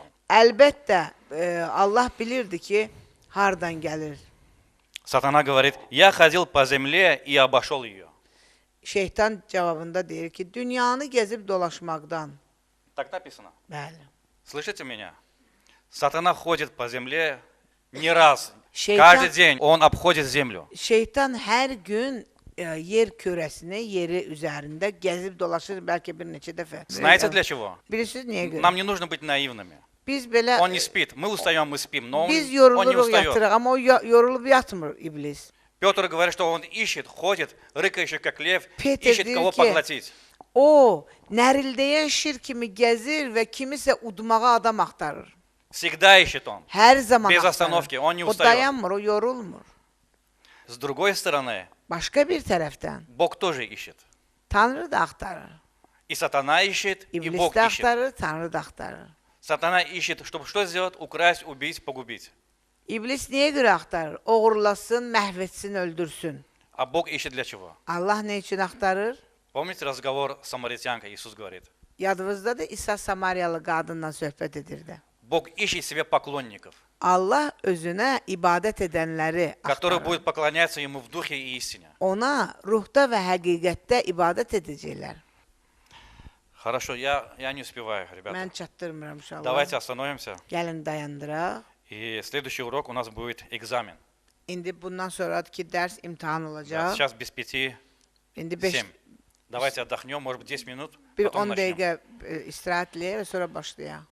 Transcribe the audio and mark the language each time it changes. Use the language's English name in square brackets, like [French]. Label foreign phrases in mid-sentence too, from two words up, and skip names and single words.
[Azerbaijani] Əlbəttə, Allah bilirdi ki, hardan gəlir. [Russian] Сатана говорит, я ходил по земле и обошел ее. [Azerbaijani] Şeytan cavabında deyir ki, dünyanı gəzib dolaşmaqdan. [Russian] Так написано. [Azerbaijani] Bəli. [Russian] Слышите меня? Сатана ходит по земле не раз. [Azerbaijani] Şeytan- [Russian] Каждый день он обходит землю. [Azerbaijani] Şeytan hər gün yer kürəsini, yeri üzərində gəzib dolaşır bəlkə bir neçə dəfə. [Russian] Знаете для чего? [Azerbaijani] Bilirsiniz niyə görə? [Russian] Нам не нужно быть наивными. [Azerbaijani] Biz belə [Russian] Он не спит. Мы устаем, мы спим, но [Azerbaijani] biz [Russian] он не [Azerbaijani] yoruluruq, [Russian] устает. [Azerbaijani] yatırıq, amma o yorulub yatmır iblis. [Russian] Петр говорит, что он ищет, ходит, рыкающий как лев, [Azerbaijani] Peter [Russian] ищет [Azerbaijani] deyir [Russian] кого [Azerbaijani] ki, [Russian] поглотить. [Azerbaijani] O nərildəyən şir kimi gəzir və kimisə udmağa adam axtarır. [Russian] Всегда ищет он. [Azerbaijani] Hər zaman [Russian] Bez [Azerbaijani] axtarır. [Russian] остановки, он не [Azerbaijani] O [Russian] устает. [Azerbaijani] dayanmır, o yorulmur. [Russian] С другой стороны, [Azerbaijani] Başqa bir tərəfdən [Russian] Бог тоже ищет. [Azerbaijani] Tanrı da axtarır. [Russian] И сатана ищет, и [Azerbaijani] İblis [Russian] Бог [Azerbaijani] də [Russian] ищет. [Azerbaijani] axtarır, Tanrı da axtarır. [Russian] Сатана ищет, чтобы что сделать? Украсть, убить, погубить. [Azerbaijani] İblis niyə görə axtarır? Oğurlasın, məhv etsin, öldürsün. [Russian] А Бог ищет для чего? [Azerbaijani] Allah nə üçün axtarır? [Russian] Помните разговор с самаритянкой? Иисус говорит. [Azerbaijani] Yadınızdadır, İsa Samariyalı qadınla söhbət edirdi. [Russian] Bог ищет себе поклонников, [Azerbaijani] Allah özünə ibadət edənləri [Russian] которые [Azerbaijani] axtarır. [Russian] будут поклоняться Ему в духе и истине. [Azerbaijani] Ona ruhda və həqiqətdə ibadət edəcəklər. [Russian] Хорошо, я не успеваю, ребята. [Azerbaijani] Mən çatdırmıram inşallah. [Russian] Давайте остановимся. [Azerbaijani] Gəlin dayandıraq. [Russian] И следующий урок у нас будет экзамен. [Azerbaijani] İndi bundan sonraki dərs imtahan [Russian] Да, [Azerbaijani] olacaq. [Russian] сейчас без 5, [Azerbaijani] İndi 5 7. [Russian] Давайте отдохнем, может быть, 10 минут, [Azerbaijani] bir [Russian] потом [Azerbaijani] 10 [Russian] начнем. [Azerbaijani] dəqiqə istirahət eləyək və sonra başlayaq.